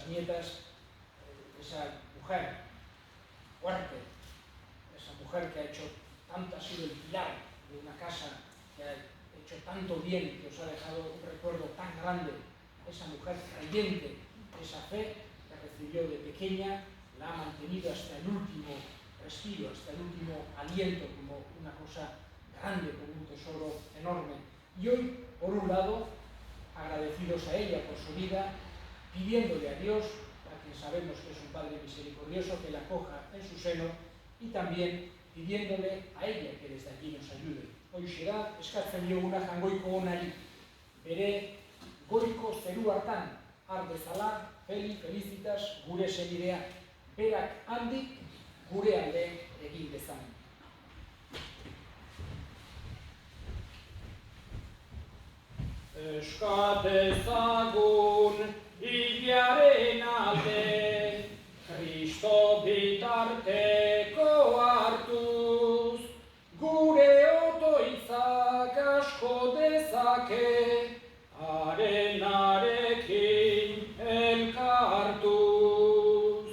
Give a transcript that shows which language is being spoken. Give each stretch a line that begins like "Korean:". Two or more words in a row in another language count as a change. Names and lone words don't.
Spanish: nietas, esa mujer fuerte, esa mujer que ha hecho tanto, ha sido el pilar de una casa, que ha hecho tanto bien, que os ha dejado un recuerdo tan grande, esa mujer creyente, esa fe que recibió de pequeña, la ha mantenido hasta el último respiro, hasta el último aliento, como una cosa grande, como un tesoro enorme. Y hoy, por un lado, agradecidos a ella por su vida, pidiéndole a Dios, a quien sabemos que es un Padre misericordioso, que la acoja en su seno, y también pidiéndole a ella que desde allí nos ayude.
Basque: Hoxe da, eskatzen dioguna jangoiko onari, bere goiko zeru hartan, har bezala, felicitas gure senidea, berak handik gure alde egin dezan. Eskatezagun hilaren alde, Kristo bitarteko hartuz, gure otoitzak asko dezake, harenarekin elkartuz.